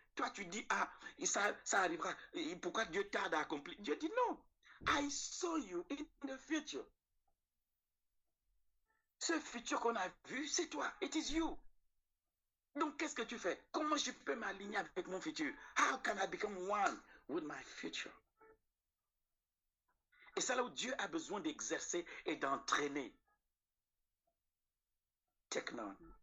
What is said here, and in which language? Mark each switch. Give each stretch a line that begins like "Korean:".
French: Toi, tu dis, ah, ça arrivera. Et pourquoi Dieu tarde à accomplir? Dieu dit, non.
English: I saw you in the future.
French: Ce futur qu'on a vu, c'est toi.
English: It is you.
French: Donc, qu'est-ce que tu fais? Comment je peux m'aligner avec mon futur?
English: How can I become one with my future?
French: Et c'est là où Dieu a besoin d'exercer et d'entraîner. Technon.